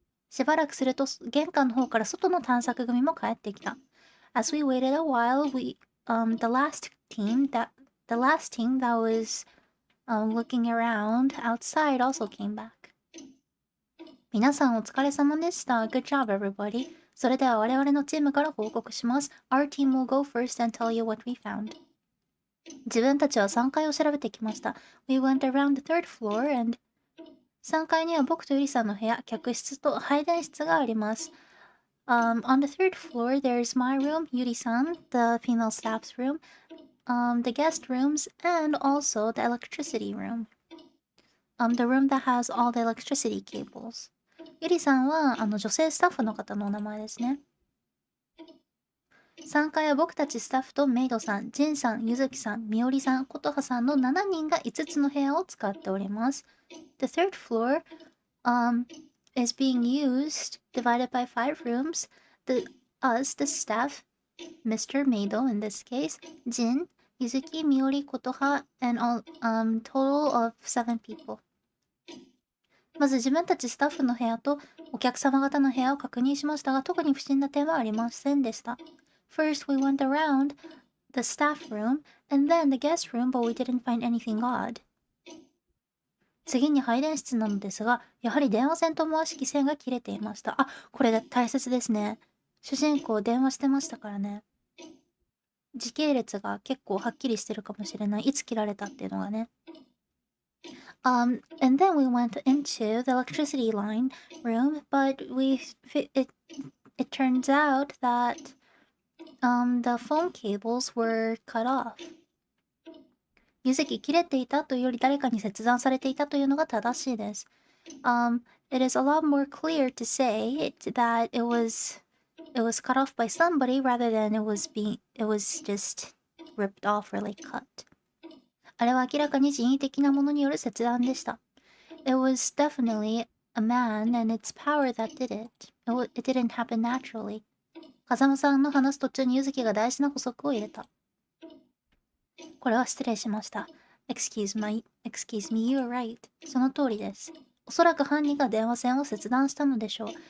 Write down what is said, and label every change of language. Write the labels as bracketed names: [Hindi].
[Japanese] しばらくすると玄関の方から外の探索組も帰ってきた。 [English] As we waited a while, the last team that was looking around outside also came back. [Japanese] 皆さんお疲れ様でした。 [English] Good job, everybody. [Japanese] それでは我々のチームから報告します。 [English] Our team will go first and tell you what we found. [Japanese] 自分たちは3階を調べてきました。 [English] We went around the third floor [Japanese] and 3階には僕とゆりさんの部屋、客室と配電室があります。 [English] On the third floor, there's my room, Yuri-san, the female staff's room, the guest rooms, and also the electricity room. The room that has all the electricity cables. [Japanese] ゆりさんは女性スタッフの方のお名前ですね。3階は僕たちスタッフとメイドさん、ジンさん、ゆずきさん、みおりさん、ことはさんの7人が5つの部屋を使っております。 [English] The third floor, is being used, divided by 5 rooms. Us, the staff, Mr. Meido in this case, Jin, Yuzuki, Miori, Kotoha, and all, total of 7 people. [Japanese] まず自分たちスタッフの部屋とお客様方の部屋を確認しましたが、特に不審な点はありませんでした。 [English] First, we went around the staff room and then the guest room, but we didn't find anything odd. [Japanese] 次に配電室なのですが、やはり電話線と思わしき線が切れていました。これが大切ですね。主人公電話してましたからね。時系列が結構はっきりしてるかもしれない。いつ切られたっていうのがね。 [English] And then we went into the electricity line room, but it turns out that the phone cables were cut off. [Japanese] ゆずき切れていたというより誰かに切断されていたというのが正しいです。 [English] It is a lot more clear to say that it was cut off by somebody rather than it was just ripped off or like cut. [Japanese] あれは明らかに人為的なものによる切断でした。 [English] It was definitely a man and its power that did it. It didn't happen naturally. [Japanese] 風間さんの話す途中にゆずきが大事な補足を入れた。これは失礼しました。 [English] Excuse me, you're right. [Japanese] その通りです。おそらく犯人が電話線を切断したのでしょう。